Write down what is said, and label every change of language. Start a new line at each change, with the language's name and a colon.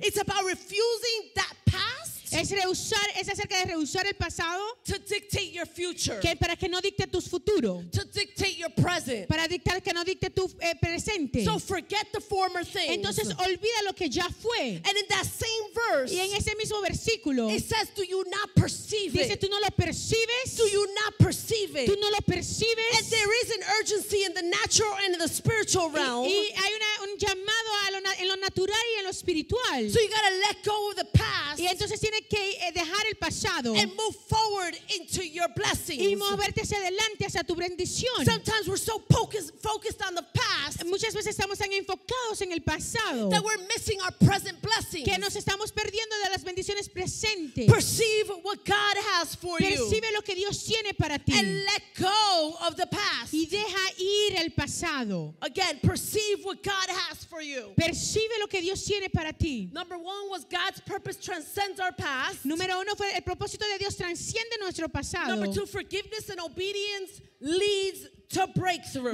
English: It's about refusing that past
Spanish: Es acerca de rehusar el pasado
English: to dictate your future,
Spanish: para que no dicte tu futuro,
English: to dictate your present.
Spanish: para dictar que no dicte tu presente.
English: So forget the former things.
Spanish: Entonces olvida lo que ya fue.
English: And in that same verse,
Spanish: Y en ese mismo versículo
English: it says, do you not perceive
Spanish: dice,
English: it?
Spanish: ¿tú no lo percibes?
English: Do you not perceive it?
Spanish: ¿Tú no lo
English: And
Spanish: percibes?
English: there is an urgency in the natural and in the spiritual realm.
Spanish: Y hay un llamado en lo natural y en lo espiritual.
English: So you got to let go of the past
Spanish: Y entonces tienes que dejar el pasado
English: and move forward into your
Spanish: y
English: blessings.
Spanish: moverte hacia adelante, hacia tu bendición.
English: Sometimes we're so focused on the past
Spanish: Muchas veces estamos tan enfocados en el pasado
English: that we're missing our present blessings.
Spanish: que nos estamos perdiendo de las bendiciones presentes.
English: Perceive what God has for you
Spanish: Percibe lo que Dios tiene para ti
English: and let go of the past.
Spanish: y deja ir el pasado.
English: Again, perceive what God has for you.
Spanish: Percibe lo que Dios tiene para ti.
English: Number one was God's purpose transcends our past.
Spanish: Número uno fue el propósito de Dios transciende nuestro pasado.
English: Number two, forgiveness and obedience leads to breakthrough.